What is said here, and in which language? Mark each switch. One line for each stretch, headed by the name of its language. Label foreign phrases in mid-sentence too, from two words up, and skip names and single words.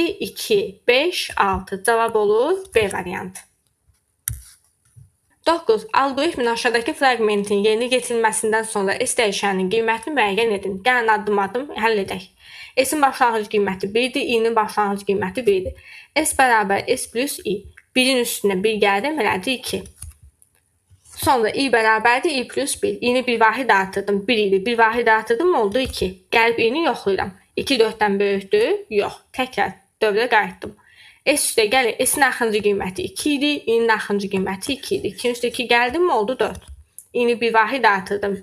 Azerbaijani: 2, 5, 6. Cavab olur B variantı. 9. Alqoritmin aşağıdakı fraqmentin yerinə yetirilməsindən sonra S dəyişəninin qiymətini müəyyən edin. Gəlin addım-addım həll edək. S-in başlanğıc qiyməti 1-dir, I-nin başlanğıc qiyməti 1-dir. S bərabər S plus I. 1-in üstünə 1 gəldi, elədi 2. Sonra I bərabərdir I plus 1. I-ni bir vahid artırdım, 1 idi. Bir vahid artırdım, oldu 2. Gəlib I-ni yoxlayıram. 2 4-dən böyükdür? Yox. Təkrar dövrə qayıtdım. S üstə gəlir. S-in axırıncı qiyməti 2 idi. I-nin axırıncı qiyməti 2 idi. 2-nin üstə 2 gəldi mi? Oldu 4. I-ni bir vahid artırdım.